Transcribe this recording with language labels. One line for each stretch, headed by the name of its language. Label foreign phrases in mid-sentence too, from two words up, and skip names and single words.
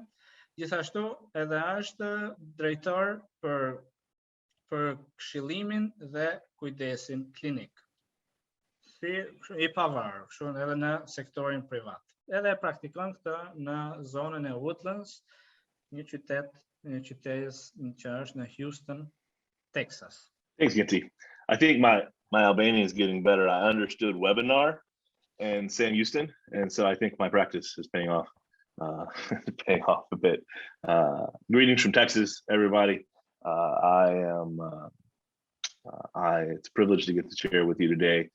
Albanian: Gjithashtu edhe është drejtor për këshillimin dhe kujdesin klinik. Si i pavarur, kështu edhe në sektorin privat. Edhe praktikon këtë në zonën e Woodlands, një qytet që është në Houston, Texas.
English: Thanks, Genti. I think my Albanian is getting better. I understood webinar and Sam Houston, and so I think my practice is paying off, paying off a bit. Greetings from Texas, everybody. It's a privilege to get to share with you today.